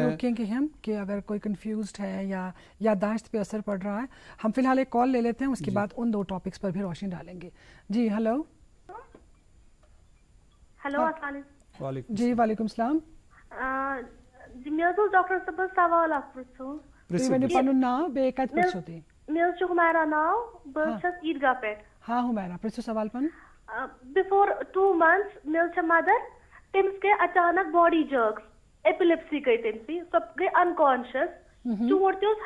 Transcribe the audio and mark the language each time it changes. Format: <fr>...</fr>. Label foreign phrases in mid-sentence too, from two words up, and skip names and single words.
<ur>رکیں گے ہم کہ اگر کوئی کنفیوزڈ ہے یا یادداشت پہ اثر پڑ رہا ہے ہم فی الحال ایک کال لے لیتے ہیں اس کے بعد ان دو ٹاپکس پر بھی روشنی ڈالیں گے. جی ہلو</ur> <ar>السلام علیکم. جی وعلیکم السلام.</ar> <ks>جی مےٚ حظ اوس ڈاکٹر صٲبس سوال اکھ پرژھُن. تُہۍ ؤنِو پنُن ناو بیٚیہِ کتہِ پٮ۪ٹھ چھِو تُہۍ؟ مےٚ حظ چھُ حُمیرا ناو بہٕ حظ چھَس عیٖدگاہ پٮ۪ٹھ. ہاں حُمیرا پرژھِو سوال پنُن.</ks> <en>before 2 months</en> <ks>مےٚ حظ چھےٚ مدر تٔمِس گٔے اچانک</ks> <en>body jerks</en> <ks>ایپِلپسی گٔے تٔمسٕے سۄ گٔے انکانشس چونٛٹ تہِ اوس</ks>